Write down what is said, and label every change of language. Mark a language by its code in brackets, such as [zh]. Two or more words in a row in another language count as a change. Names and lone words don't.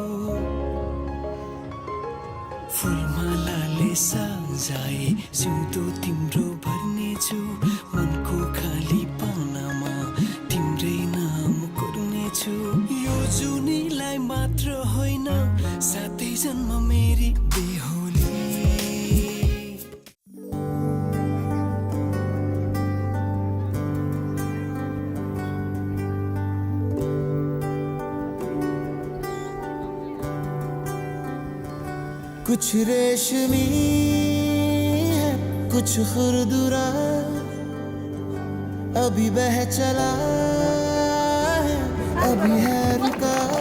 [ne] फुलमालाले सजाए जिउँदो तिम्रो भर्नेछु मनको खाली पानामा तिम्रै नाम कोर्नेछु यो जुनीलाई मात्र होइन साथै जन्म मेरी बेहोली [hi] कुछ रेशमी है कुछ खुरदुरा अभी बह चला है अभी है रुका